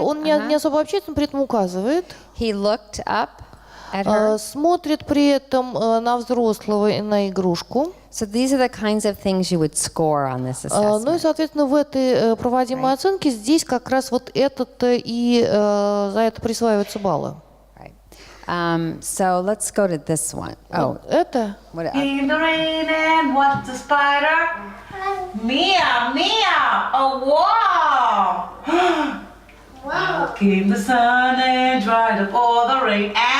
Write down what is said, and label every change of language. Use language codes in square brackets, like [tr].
[ru] Он не особо общается, но при этом указывает. [en] He looked up at her. [ru] Смотрит при этом на взрослого и на игрушку. [en] So these are the kinds of things you would score on this [ru] Ну и, [en] assessment. [ru] соответственно, в этой проводимой оценке здесь как раз вот это-то и за это присваиваются баллы. [en] Right. So let's go to this one. Oh, [ru] Это? [en] what? In the rain and watch the spider. Mia, Mia, a wall. Out came the sun and dried up all the rain.